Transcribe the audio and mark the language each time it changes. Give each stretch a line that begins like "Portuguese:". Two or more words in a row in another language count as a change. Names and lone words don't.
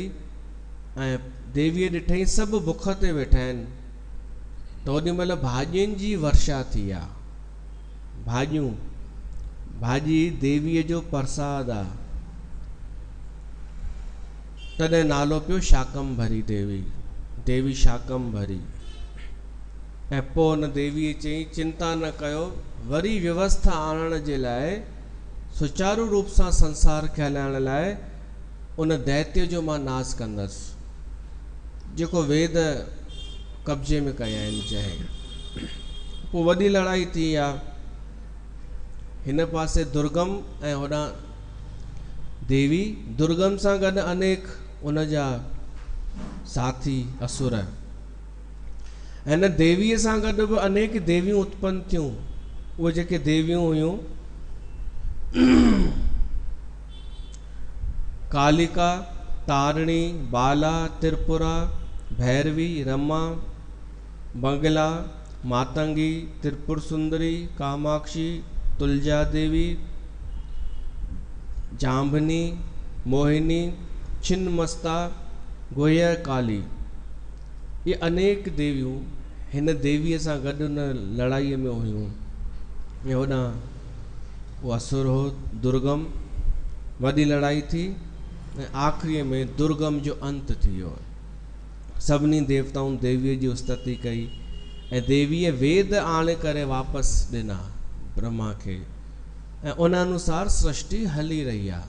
Sindhi: ऐं देवीअ ॾिठई सभु बुख ते वेठा आहिनि त ओॾी महिल भाॼियुनि जी वर्षा थी आहे। भाॼियूं भाॼी देवीअ जो प्रसाद आहे। तॾहिं नालो पियो शाकंभरी देवी देवी शाकंभरी। ऐं पोइ हुन देवीअ चई चिंता न कयो वरी व्यवस्था आणण जे लाइ सुचारू रूप सां संसार खे हलाइण लाइ उन दैत्य जो मां नाश कंदसि जेको वेद कब्जे में कया आहिनि जंहिं। पोइ वॾी लड़ाई थी आहे। हिन पासे दुर्गम ऐं होॾां देवी। दुर्गम सां गॾु अनेक उन जा साथी असुर। हिन देवीअ सां गॾु बि अनेक देवियूं उत्पन्न थियूं। उहे जेके देवियूं हुयूं कालिका तारिणी बाला त्रिपुरा भैरवी रमा बंगला मातंगी त्रिपुर सुंदरी कामाक्षी तुलजा देवी जांबनी मोहिनी छिन्नमस्ता गोयर काली। ये अनेक देवियूं हिन देवीअ सां गॾु उन लड़ाईअ में हुयूं। ऐं होॾां उहो असुर हो दुर्गम। वॾी लड़ाई थी ऐं आख़िरीअ में दुर्गम जो अंत थी वियो। सभिनी देवताउनि देवीअ जी स्तुति कई ऐं देवीअ वेद आणे करे वापसि ॾिना ब्रह्मा खे। ऐं उन अनुसार सृष्टि हली रही आहे।